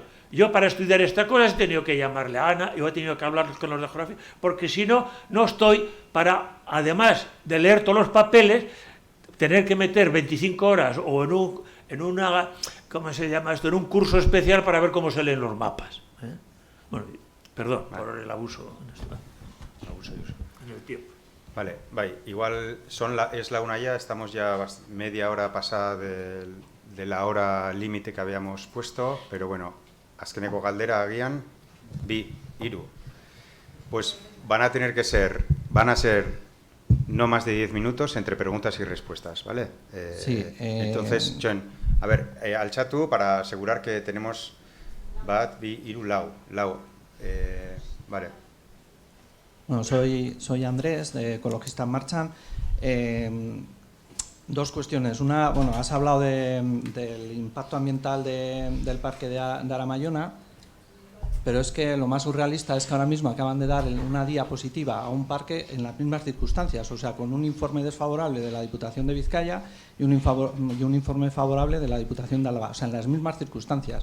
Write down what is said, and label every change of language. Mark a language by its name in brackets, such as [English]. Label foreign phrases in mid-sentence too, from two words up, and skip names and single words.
[Spanish] Yo para estudiar esta cosa he tenido que llamarle a Ana, yo he tenido que hablar con los de geografía, porque si no, no estoy para, además de leer todos los papeles, tener que meter 25 horas o en una, ¿cómo se llama esto?, en un curso especial para ver cómo se leen los mapas. Bueno, perdón, vale, por el abuso en el tiempo. Vale, igual es la 1 ya, estamos ya media hora pasada de la hora límite que habíamos puesto, pero bueno, [Basque] azkeneko galdera agian, bi, hiru. [Spanish] Pues van a ser no más de 10 minutos entre preguntas y respuestas, ¿vale? Sí. Entonces, John, a ver, al chatu para asegurar que tenemos [Basque] bat, bi, hiru, lau. [Spanish] Vale. Bueno, soy Andrés, de Ecologistas Marchan. 2 cuestiones. Una, bueno, has hablado del impacto ambiental del parque de Aramayona, pero es que lo más surrealista es que ahora mismo acaban de dar una diapositiva a un parque en las mismas circunstancias, o sea, con un informe desfavorable de la Diputación de Vizcaya y un informe favorable de la Diputación de Álava, o sea, en las mismas circunstancias.